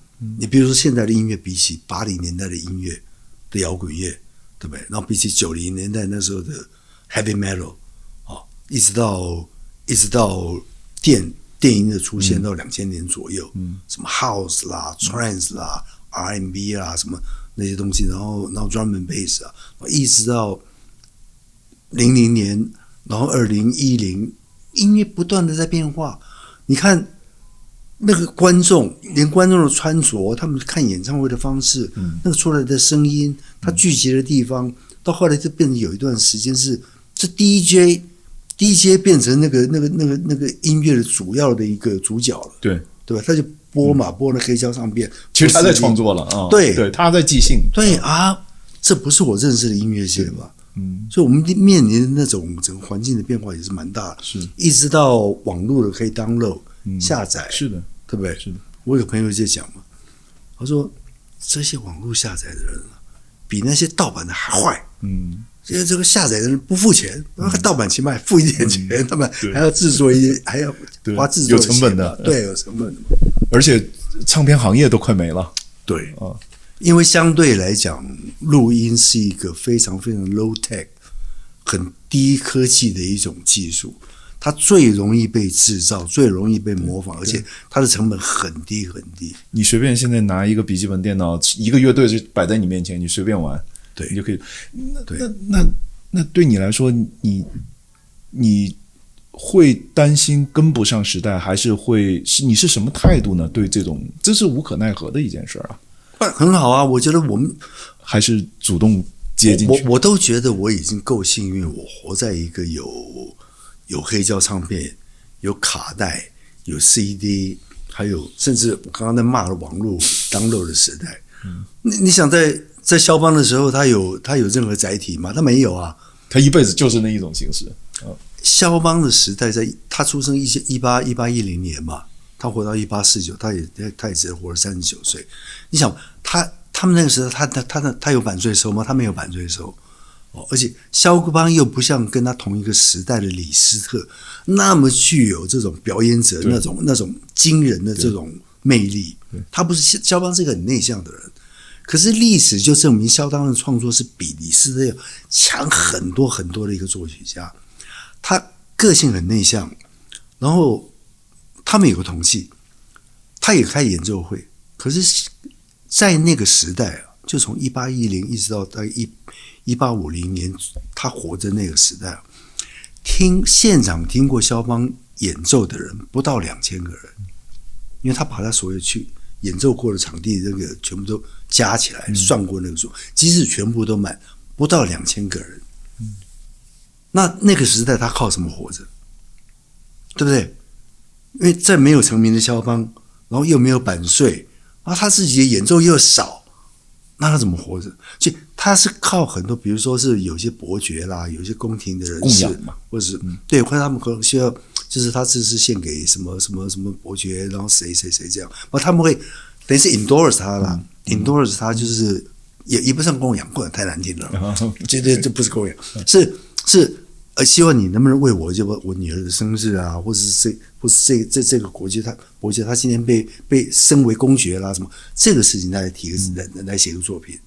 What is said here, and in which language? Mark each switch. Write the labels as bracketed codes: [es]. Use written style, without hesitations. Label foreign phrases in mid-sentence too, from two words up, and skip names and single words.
[zh] 你比如說現在的音樂，比起80年代的音樂的搖滾樂，對不對？然後比起90年代那時候的 [en] heavy metal， [zh] 一直到電音的出現到2000年左右，什麼 house 啦、trance 啦、R&B 啦，什麼那些東西，然後 [en] drum and bass [zh] 啊，一直到00年，然後2010，音樂不斷的在变化。你看那個觀眾，連觀眾的穿着，他們看演唱會的方式，那個出來的聲音，他聚集的地方，到後來就變成有一段時間是DJ 變成那個音樂的主要的一個主角了，对吧？他就播嘛，播那黑膠唱片，其實他在創作了啊，對，他在即興，對啊，這不是我認識的音樂界吧？所以我们面臨的那種整個環境的變化也是蠻大的，是，一直到網絡的可以 download 下載，是的，對不對？是的，我有個朋友就講嘛，他說這些網絡下載的人比那些盜版的還壞，因為這個下載的人不付錢，盜版起碼付一點錢，他們還要制作一些，還要花制作有成本的，對，有成本的，而且唱片行業都快沒了，對啊。因為相對來講，錄音是一個非常非常 [en] low tech、 [zh] 很低科技的一種技術，它最容易被製造，最容易被模仿，而且它的成本很低很低。你隨便現在拿一個筆記本電腦，一個樂隊就擺在你面前，你隨便玩，對，你就可以。那對你來說，你會擔心跟不上時代，還是你是什麼態度呢？對這種，這是無可奈何的一件事啊。很好啊，我覺得我們還是主動接進去。我都覺得我已經夠幸運，我活在一個有黑膠唱片、有卡帶、有 CD， 還有甚至我剛剛在罵的網絡 download 的時代。你想在肖邦的時候，他有任何載體嗎？他沒有啊，他一輩子就是那一種形式。肖邦的時代，他出生1810年嘛。他活到1849，他也只活了39歲。你想，他們那個時候，他有版稅收嗎？他沒有版稅收。而且肖邦又不像跟他同一個時代的李斯特那麼具有這種表演者那種驚人的這種魅力。他不是，肖邦是一個很內向的人。可是歷史就證明，肖邦的創作是比李斯特要強很多很多的一個作曲家。他個性很內向，然後。他們有個統計，他也開演奏會，可是，在那個時代啊，就從1810一直到大概1850年，他活着那個時代啊，現場聽過肖邦演奏的人不到2000個人，因為他把他所有去演奏過的場地那個全部都加起來算過那個數，即使全部都滿，不到2000個人。那個時代他靠什麼活着？對不對？因為在沒有成名的肖邦，然後又沒有版稅，然後他自己的演奏又少，那他怎麼活着？所以他是靠很多，比如說是有些伯爵啦，有些宮廷的人士，或者是對，或者他們可能需要，就是他这是獻給什麼伯爵，然後誰這樣，然後他們會等於是 endorse 他啦，endorse 他就是也不算供養，供養太難聽了，絕對這不是供養，是。希望你能不能為我女兒的生日啊，或是這個伯爵他今天被升為公爵啦什麼，這個事情來提個來寫個作品。